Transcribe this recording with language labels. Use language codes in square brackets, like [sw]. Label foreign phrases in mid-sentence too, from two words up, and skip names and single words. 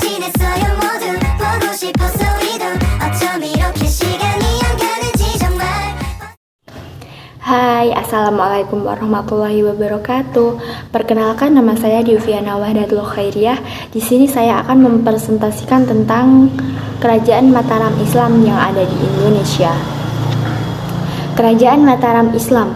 [ko] 있어요 모두 보고 싶었어 우리도 어쩜 이렇게 시간이 안 가는지 정말. [ar] Hai, السلام عليكم ورحمة الله وبركاته. [id] Perkenalkan, nama saya Diufiana Wahdatul Khairiyah. Di sini saya akan mempresentasikan tentang Kerajaan Mataram Islam yang ada di Indonesia. Kerajaan Mataram Islam.